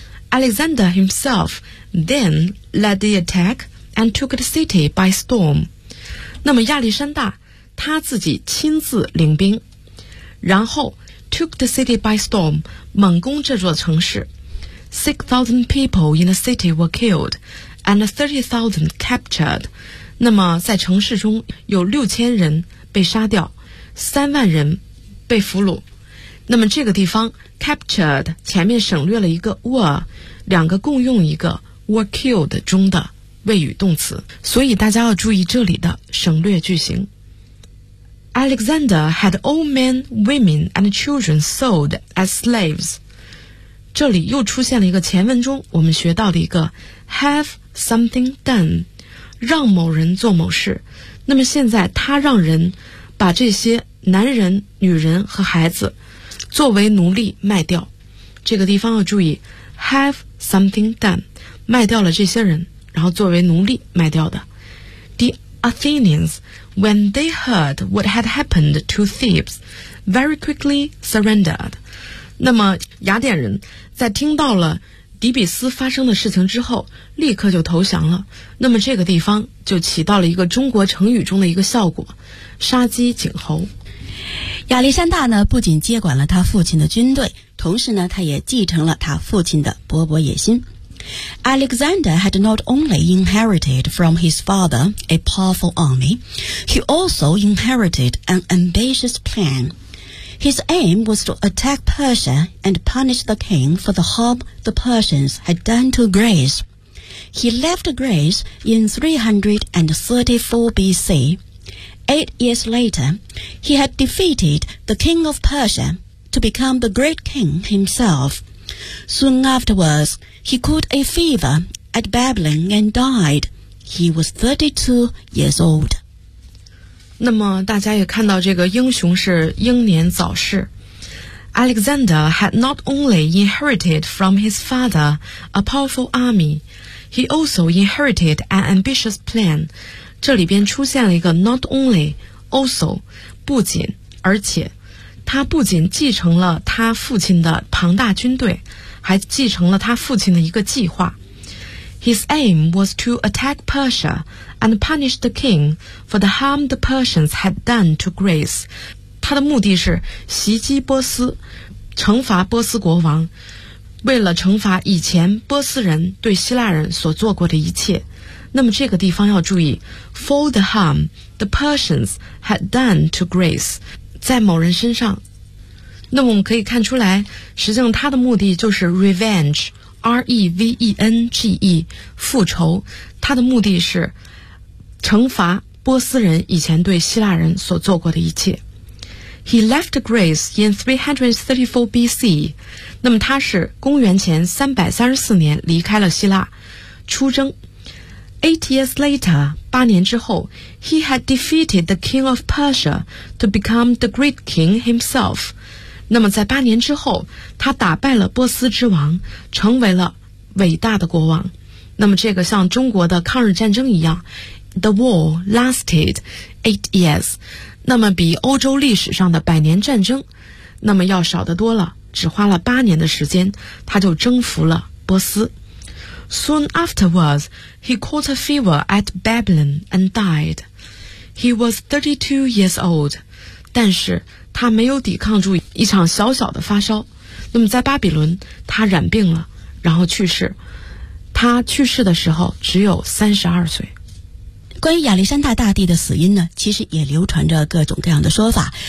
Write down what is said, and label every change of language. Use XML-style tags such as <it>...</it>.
<en>Alexander himself then led the attack and took the city by storm.</en> <zh>那么亚历山大他自己亲自领兵，然后</zh> <en>took the city by storm，</en> <zh>猛攻这座城市。</zh> <en>6,000 people in the city were killed and 30,000 captured.</en> <zh>那么在城市中有6000人被杀掉，3万人被俘虏。那么这个地方 captured 前面省略了一个 were， 两个共用一个</zh> <en>were killed</en> <zh>中的谓语动词，所以大家要注意这里的省略句型。</zh> <en>Alexander had old men, women and children sold as slaves。</en> <zh>这里又出现了一个前文中我们学到的一个</zh> <en>have something done，</en> <zh>让某人做某事。那么现在他让人把这些男人、女人和孩子作为奴隶卖掉，这个地方要注意</zh> <en>have something done，</en> <zh>卖掉了这些人，然后作为奴隶卖掉的。</zh> <en>The Athenians, when they heard what had happened to Thebes, very quickly surrendered.</en> <zh>那么雅典人在听到了底比斯发生的事情之后立刻就投降了。那么这个地方就起到了一个中国成语中的一个效果，杀鸡儆猴。亚历山大呢，不仅接管了他父亲的军队，同时呢，他也继承了他父亲的勃勃野心。</zh> <en>Alexander had not only inherited from his father a powerful army, he also inherited an ambitious plan. His aim was to attack Persia and punish the king for the harm the Persians had done to Greece. He left Greece in 334 BC. 8 years later, he had defeated the king of Persia to become the great king himself. Soon afterwards, he caught a fever at Babylon and died. He was 32 years old.</en> <zh>那么大家也看到这个英雄是英年早逝。</zh> <en>Alexander had not only inherited from his father a powerful army, he also inherited an ambitious plan.</en> <zh>这里边出现了一个</zh> <en>not only, also,</en> <zh>不仅而且，他不仅继承了他父亲的庞大军队，还继承了他父亲的一个计划。</zh> <en>His aim was to attack Persia and punish the king for the harm the Persians had done to Greece.</en> <zh>他的目的是袭击波斯，惩罚波斯国王，为了惩罚以前波斯人对希腊人所做过的一切。那么这个地方要注意</zh> <en>For the harm the Persians had done to Greece，</en> <zh>在某人身上。那么我们可以看出来，实际上他的目的就是 revenge， R-E-V-E-N-G-E， 复仇。他的目的是惩罚波斯人以前对希腊人所做过的一切。</zh> <en>He left Greece in 334 BC，</en> <zh>那么他是公元前334年离开了希腊出征。</zh> <en>8 years later,</en> <zh>八年之后</zh> <en>he had defeated the king of Persia to become the great king himself.</en> <zh>那么在八年之后他打败了波斯之王，成为了伟大的国王。那么这个像中国的抗日战争一样，</zh> <en>the war lasted 8 years.</en> <zh>那么比欧洲历史上的百年战争那么要少得多了，只花了八年的时间他就征服了波斯。</zh> <en>Soon afterwards, he caught a fever at Babylon and died. He was 32 years old.</en> <zh>但是他没有抵抗住一场小小的发烧。那么在巴比伦，他染病了，然后去世。他去世的时候只有32岁。关于亚历山大大帝的死因呢，其实也流传着各种各样的说法。</zh>